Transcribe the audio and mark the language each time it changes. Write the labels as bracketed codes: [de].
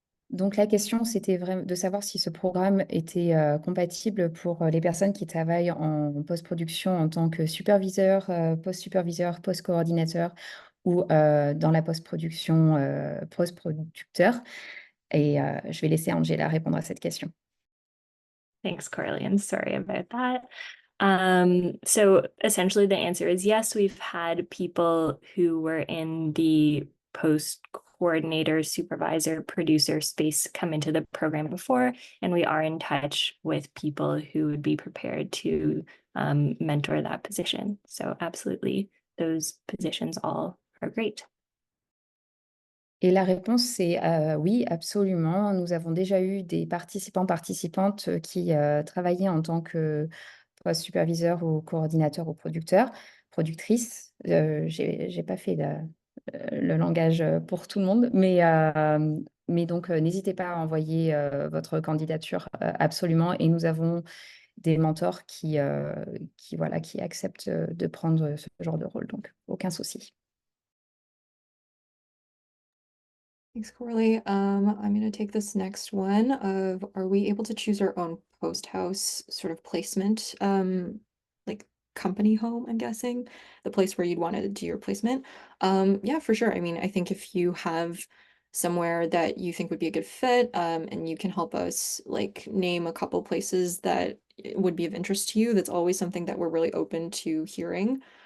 [fr] Donc la question, c'était vraiment de savoir si ce programme était compatible pour les personnes qui travaillent en post-production en tant que superviseur, post-superviseur, post-coordinateur ou dans la post-production, post-producteur. Et je vais laisser Angela répondre à cette question. [en] Thanks, Corley. Sorry about that. So essentially the answer is yes, we've had people who were in the post coordinator, supervisor, producer space come into the program before, and we are in touch with people who would be prepared to mentor that position. So absolutely, those positions all are great. [fr] Et la réponse, c'est oui, absolument. Nous avons déjà eu des participants, participantes qui travaillaient en tant que superviseur ou coordinateur ou producteur, productrice. J'ai pas fait le langage pour tout le monde, mais donc n'hésitez pas à envoyer votre candidature absolument. Et nous avons des mentors voilà, qui acceptent de prendre ce genre de rôle, donc aucun souci. [en] Thanks, Corley. I'm going to take this next one of, are we able to choose our own post house sort of placement, like company home, I'm guessing, the place where you'd want to do your placement? Yeah, for sure. I mean, I think if you have somewhere that you think would be a good fit, and you can help us like name a couple places that would be of interest to you, that's always something that we're really open to hearing.